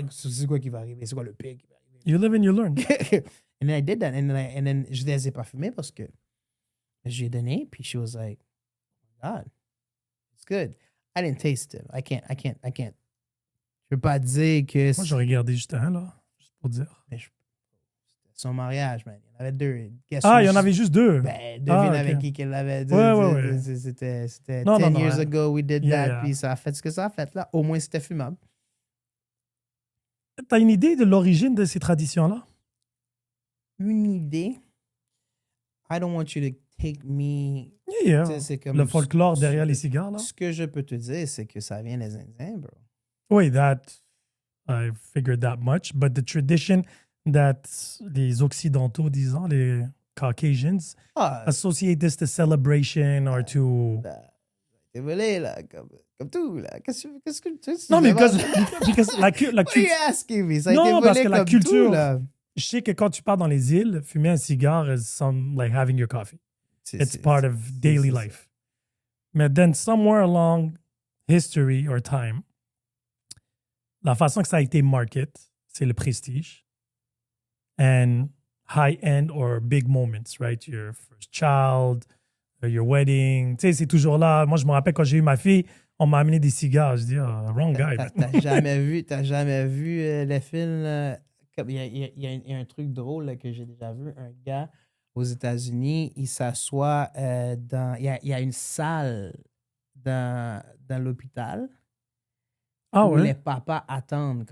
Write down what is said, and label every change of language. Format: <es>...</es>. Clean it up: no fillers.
<fr>Like, c'est quoi qui va arriver? C'est quoi le pire qui va arriver?</fr> <en>You live and you learn. And then I did that. And then</en> <fr>je les ai pas fumés parce que j'ai donné.</fr> <en>Puis she was like, oh my God, it's good. I didn't taste it. I can't.</en> <fr>Je peux pas dire que... Moi, j'aurais gardé juste un, là. Juste pour dire. C'était son mariage, man. Il y en avait 2. Il y en avait juste 2. Ben, devine avec qui qu'elle l'avait dit. Ouais. C'était 10 non,</fr> <en>years ago, we did that. Yeah.</en> <fr>Puis ça a fait ce que ça a fait, là. Au moins, c'était fumable. T'as une idée de l'origine de ces traditions-là? Une idée?</fr> <en>I don't want you to take me... Yeah.</en> <fr>C'est comme le folklore derrière les cigares, là? Ce que je peux te dire, c'est que ça vient des Indiens, bro. Oui,</fr> <en>I figured that much. But the tradition that</en> <fr>les Occidentaux, disons, les</fr> <en>Caucasians, associate this to celebration or to...</en> <fr>T'es volé, là, comme tout, là. Qu'est-ce que tu... Non, mais</fr> <en>because</en> <fr>la culture...</fr> <en>What are you asking me?</en> <fr>Ça a été Non, volé parce que la comme culture... tout, là. Je sais que quand tu pars dans les îles, fumer un cigare</fr> <en>is like having your coffee. It's part of daily life.</en> <fr>Mais</fr> <en>then somewhere along history or time,</en> <fr>la façon que ça a été market, c'est le prestige</fr> <en>and high-end or big moments, right? Your first child, your wedding.</en> <fr>Tu sais, c'est toujours là. Moi, je me rappelle quand j'ai eu ma fille, on m'a amené des cigares. Je dis,</fr> <en>wrong guy.</en> <fr>T'as jamais vu les films... Il y a un truc drôle là, que j'ai déjà vu. Un gars aux États-Unis, il s'assoit dans... Il y a une salle dans l'hôpital où les papas attendent.</fr>